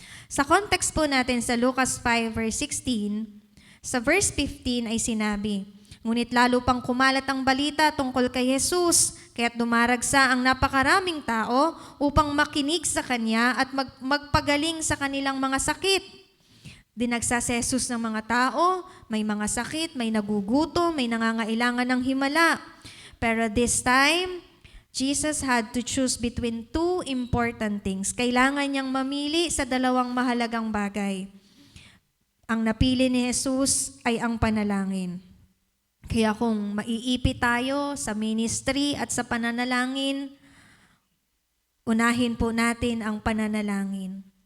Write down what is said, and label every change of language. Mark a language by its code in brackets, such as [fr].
[tl] Sa context po natin sa Lucas 5 verse 16, sa verse 15 ay sinabi, ngunit lalo pang kumalat ang balita tungkol kay Jesus, kaya't dumaragsa ang napakaraming tao upang makinig sa Kanya at magpagaling sa kanilang mga sakit. Dinagsa si Jesus ng mga tao, may mga sakit, may nagugutom, may nangangailangan ng himala. [en] Pero this time, Jesus had to choose between two important things. [tl] Kailangan niyang mamili sa dalawang mahalagang bagay. Ang napili ni Jesus ay ang panalangin. Kaya kung maiipit tayo sa ministry at sa pananalangin, unahin po natin ang pananalangin.